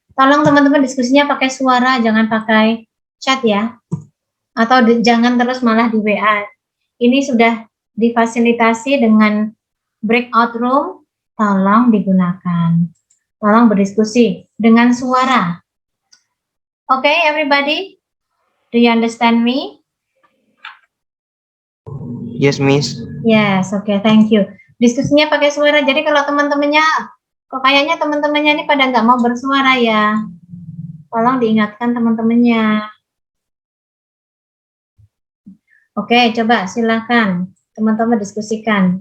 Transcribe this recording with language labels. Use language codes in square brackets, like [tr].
[id] Tolong teman-teman diskusinya pakai suara, jangan pakai chat ya. Atau jangan terus malah di WA. Ini sudah difasilitasi dengan breakout room, tolong digunakan. Tolong berdiskusi dengan suara. [en] Okay, everybody? Do you understand me? Yes, Miss. Yes, oke, thank you. [id] Diskusinya pakai suara. Jadi kalau teman-temannya, kok kayaknya teman-temannya ini pada nggak mau bersuara ya. Tolong diingatkan teman-temannya. Oke, coba silakan teman-teman diskusikan.